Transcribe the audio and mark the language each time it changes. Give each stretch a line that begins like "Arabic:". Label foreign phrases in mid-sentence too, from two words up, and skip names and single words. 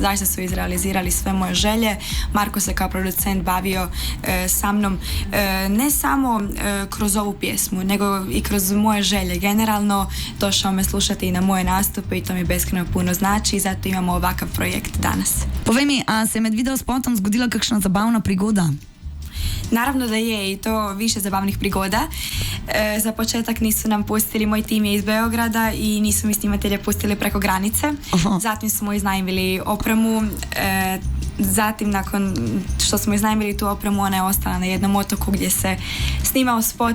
Croatian: Zaista su izrealizirali sve moje želje. Marko se kao producent bavio sa mnom ne samo kroz ovu pjesmu, nego i kroz moje želje. Generalno došao me slušati i na moje nastupe i to mi beskreno puno znači i zato imamo ovakav projekt danas.
Slovenian: Povej mi, a se med video spotom zgodila kakšna zabavna prigoda?
Croatian: Naravno da je, i to više zabavnih prigoda. Za početak nisu nam pustili, moj tim je iz Beograda i nisu mi snimatelje pustili preko granice. Zatim smo iznajmili opremu, zatim nakon što smo iznajmili tu opremu, ona je ostala na jednom otoku gdje se snimao spot.